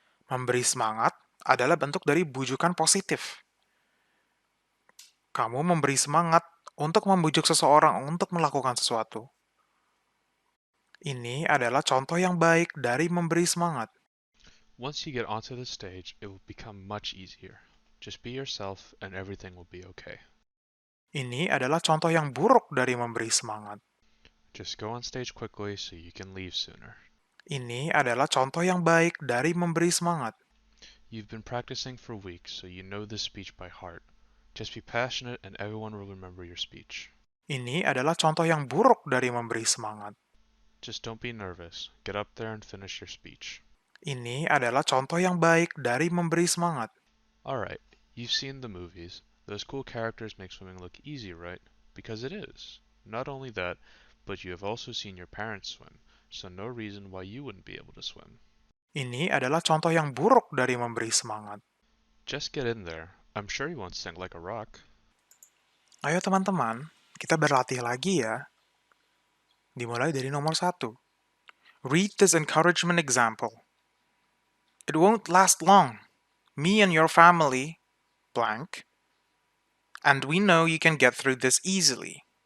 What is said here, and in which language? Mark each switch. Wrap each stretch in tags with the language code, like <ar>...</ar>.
<id>Memberi semangat adalah bentuk dari bujukan positif. Kamu memberi semangat untuk membujuk seseorang untuk melakukan sesuatu. Ini adalah contoh yang baik dari memberi semangat.</id> <en>Once you get onto the stage, it will become much easier. Just be yourself and everything will be okay.</en> <id>Ini adalah contoh yang buruk dari memberi semangat.</id> <en>Just go on stage quickly so you can leave sooner.</en> <id>Ini adalah contoh yang baik dari memberi semangat.</id> <en>You've been practicing for weeks, so you know this speech by heart. Just be passionate and everyone will remember your speech.</en> <id>Ini adalah contoh yang buruk dari memberi semangat.</id> <en>Just don't be nervous. Get up there and finish your speech.</en> <id>Ini adalah contoh yang baik dari memberi semangat.</id> <en>Alright, you've seen the movies. Those cool characters make swimming look easy, right? Because it is. Not only that, but you have also seen your parents swim, so no reason why you wouldn't be able to swim.</en> <id>Ini adalah contoh yang buruk dari memberi semangat.</id> <en>Just get in there. I'm sure you won't sink like a rock.</en> <id>Ayo teman-teman, kita berlatih lagi ya. Dimulai dari nomor 1.</id> <en>Read this encouragement example. It won't last long. Me and your family, blank, and we know you can get through this easily.</en>